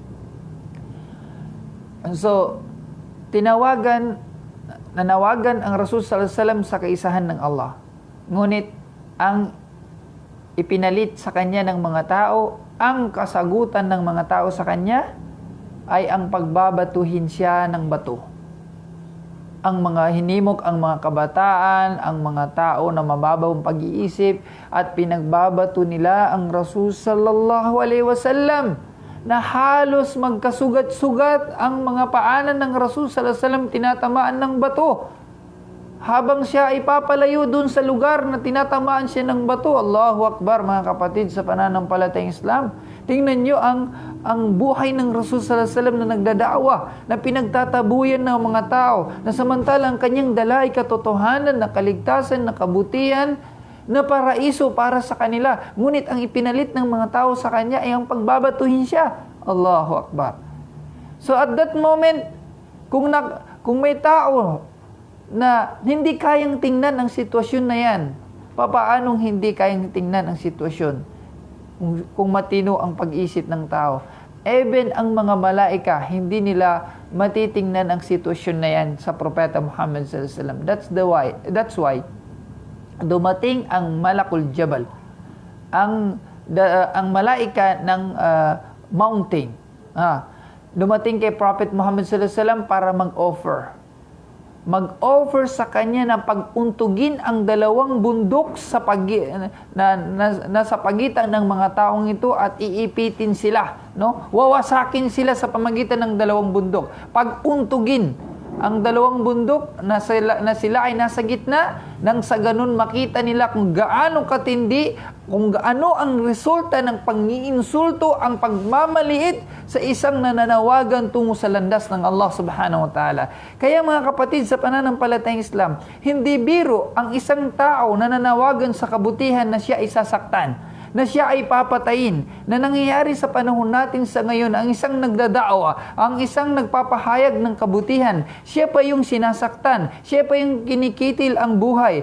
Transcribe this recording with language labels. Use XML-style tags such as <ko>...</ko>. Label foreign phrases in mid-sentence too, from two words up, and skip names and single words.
<tl>So, nanawagan ang Rasul</tl> <ar>صلى الله عليه وسلم</ar> <tl>sa kaisahan ng Allah. Ngunit, ang ipinalit sa kanya ng mga tao, ang kasagutan ng mga tao sa kanya, ay ang pagbabatuhin siya ng bato. Ang mga hinimok, ang mga kabataan, ang mga tao na mababawang pag-iisip, at pinagbabato nila ang Rasul</tl> <ar>صلى الله عليه وسلم,</ar> <tl>na halos magkasugat-sugat ang mga paanan ng Rasul</tl> <ar>صلى الله عليه وسلم,</ar> <tl>tinatamaan ng bato. Habang siya ay papalayo dun sa lugar na tinatamaan siya ng bato.</tl> <ar>الله أكبر,</ar> <tl>mga kapatid sa pananampalatayang Islam. Tingnan nyo ang ang buhay ng Rasul</tl> <ar>صلى الله عليه وسلم</ar> <tl>na nagdadawa, na pinagtatabuyan ng mga tao, na samantalang kanyang dala ay katotohanan, na kaligtasan, na kabutihan, na paraiso para sa kanila. Ngunit ang ipinalit ng mga tao sa kanya ay ang pagbabatuhin siya.</tl> <ar>الله أكبر.</ar> <en>So at that moment,</en> <tl>kung may tao na hindi kayang tingnan ang sitwasyon na yan, papaanong hindi kayang tingnan ang sitwasyon? Kung matino ang pag-isip ng tao. Even ang mga malaika, hindi nila matitingnan ang sitwasyon na yan sa Propeta Muhammad</tl> <ar>صلى الله عليه وسلم.</ar> <en>That's why</en> <tl>dumating ang</tl> <ar>ملك الجبل,</ar> <tl>ang malaika ng mountain. Dumating kay Prophet Muhammad</tl> <ar>صلى الله عليه وسلم</ar> <tl>para mag-offer sa kanya na paguntugin ang dalawang bundok sa sa pagitan ng mga taong ito at iipitin sila, no? Wawasakin sila sa pamagitan ng dalawang bundok. Paguntugin ang dalawang bundok na sila ay nasa gitna, nang sa ganun makita nila kung gaano katindi, kung gaano ang resulta ng pang-iinsulto, ang pagmamaliit sa isang nananawagan tungo sa landas ng Allah</tl> <ar>سبحانه وتعالى.</ar> <tl>Kaya mga kapatid, sa pananampalatayang Islam, hindi biro ang isang tao na nananawagan sa kabutihan na siya ay sasaktan, na siya ay papatayin, na nangyayari sa panahon natin sa ngayon. Ang isang nagdadaawa, ang isang nagpapahayag ng kabutihan, siya pa yung sinasaktan, siya pa yung kinikitil ang buhay.</tl>